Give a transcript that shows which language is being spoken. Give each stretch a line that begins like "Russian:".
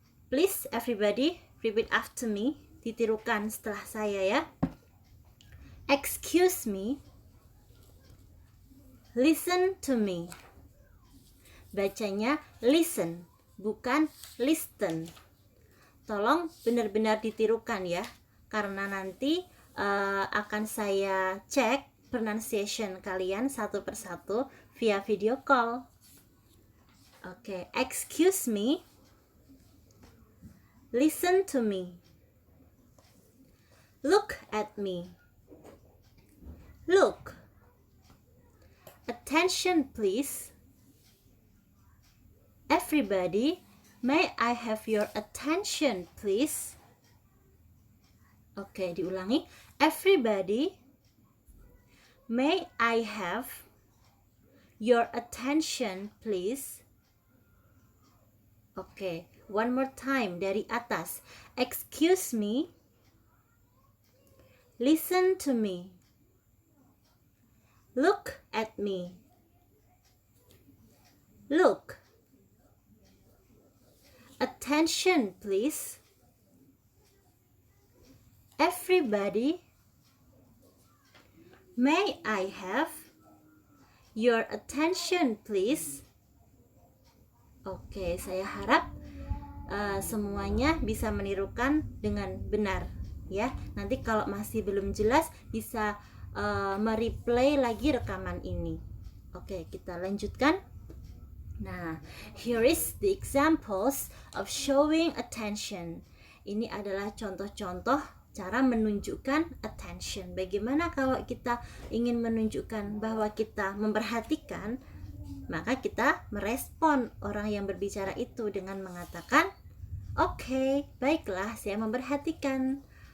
English: Please everybody repeat after me.
Indonesian: Ditirukan setelah saya ya.
English: Excuse me. Listen to me.
Indonesian: Bacanya listen, bukan listen. Tolong benar-benar ditirukan ya, karena nanti akan saya cek pronunciation kalian satu persatu via video call.
English: Oke, excuse me. Listen to me. Look at me. Look. Attention please. Everybody, may I have your attention please?
Indonesian: Oke, diulangi.
English: Everybody, may I have your attention please? Oke, one more time
Indonesian: dari atas.
English: Excuse me. Listen to me. Look at me. Look. Attention please. Everybody, may I have your attention please?
Indonesian: Oke, saya harap semuanya bisa menirukan dengan benar ya. Nanti kalau masih belum jelas bisa mereplay lagi rekaman ini. Oke, kita lanjutkan.
English: Nah, here is the examples of showing attention.
Indonesian: Ini adalah contoh-contoh cara menunjukkan attention. Bagaimana kalau kita ingin menunjukkan bahwa kita memperhatikan, maka kita merespon orang yang berbicara itu dengan mengatakan, "Oke, baiklah, saya memperhatikan."